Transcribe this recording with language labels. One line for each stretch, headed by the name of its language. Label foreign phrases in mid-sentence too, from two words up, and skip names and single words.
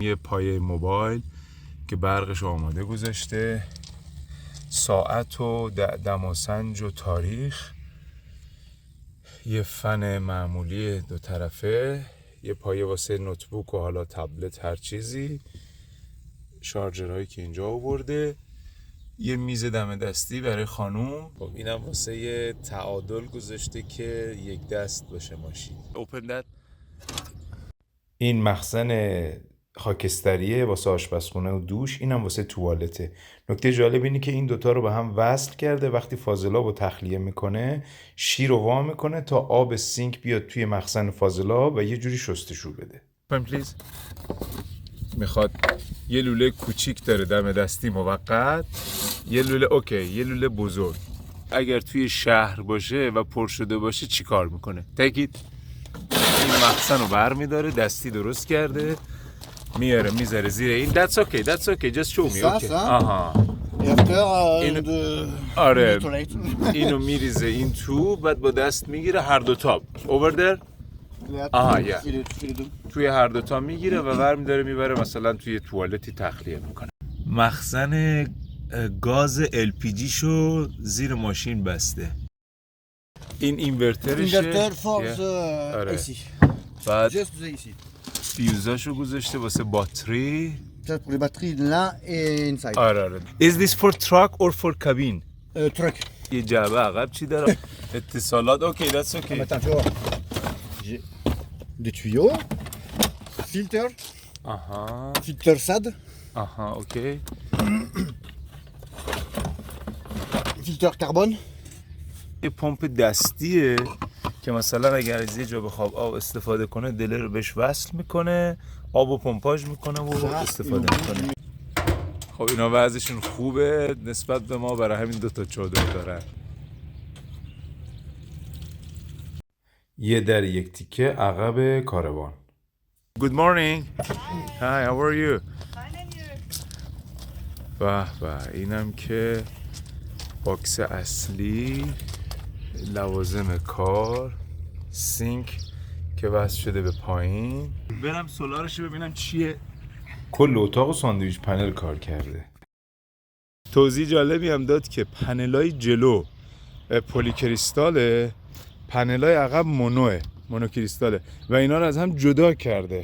Persian: یه پایه موبایل که برقش آماده گذاشته، ساعت و دماسنج و تاریخ، یه فن معمولی دو طرفه، یه پایه واسه نوتبوک و حالا تبلت هر چیزی، شارژرهایی که اینجا آورده، یه میز دم دستی برای خانوم. خب اینم واسه یه تعادل گذاشته که یک دست باشه ماشین.
English: Open that.
Persian: این مخزن خاکستریه واسه آشپزخونه و دوش، اینم واسه توالته. نکته جالب اینه که این دوتا رو به هم وصل کرده. وقتی فاضلاب رو تخلیه میکنه شیر رو وا میکنه تا آب سینک بیاد توی مخزن فاضلاب و یه جوری شستشو بده. پلیز. میخواد یه لوله کوچیک داره دم دستی موقت، یه لوله اوکی، یه لوله بزرگ. اگر توی شهر باشه و پر شده باشه چی کار میکنه؟ تکید این مخزن رو بر میداره، دستی درست کرده، میاره میذاره زیر این.
English: That's okay, just show me.
Persian: Okay. آها. آره اینو میریزه این تو، بعد با دست میگیره هر دو تا
English: over there.
Persian: آها یا توی هر دو تا میگیره و برمی‌داره میبره مثلا توی توالتی تخلیه میکنه. مخزن گاز LPG شو زیر ماشین بسته. این اینورترشه، AC. بعد فیوزاشو گذاشته واسه باتری.
French: pour les batteries là
English: et inside.
Persian: آره.
English: Is this for truck or for cabin? Truck.
Persian: یه جعبه عقب چی داره؟ اتصالات. اوکی
English: that's okay.
French: Attends, tu vois. J'ai des tuyaux,
English: filter, filter SAD,
Persian: اوکی.
French: filter carbone.
Persian: یه پمپ دستیه که مثلا اگر از یه جا بخواب آب استفاده کنه دله رو بهش وصل میکنه، آب و پمپاژ میکنه و استفاده میکنه. خب اینا وضعشون خوبه نسبت به ما، برای همین دوتا چادر دارن. یه در یک تیکه عقب کاروان.
English: Good morning. Hi, how are you?
Persian: به به، اینم که باکس اصلی، لوازم کار، سینک که وصل شده به پایین. برم سولارش ببینم چیه. کل اتاق و ساندویچ پنل کار کرده. توضیح جالبی هم داد که پنلای جلو پلی کریستاله، پنلای عقب مونوکریستاله و اینا رو از هم جدا کرده.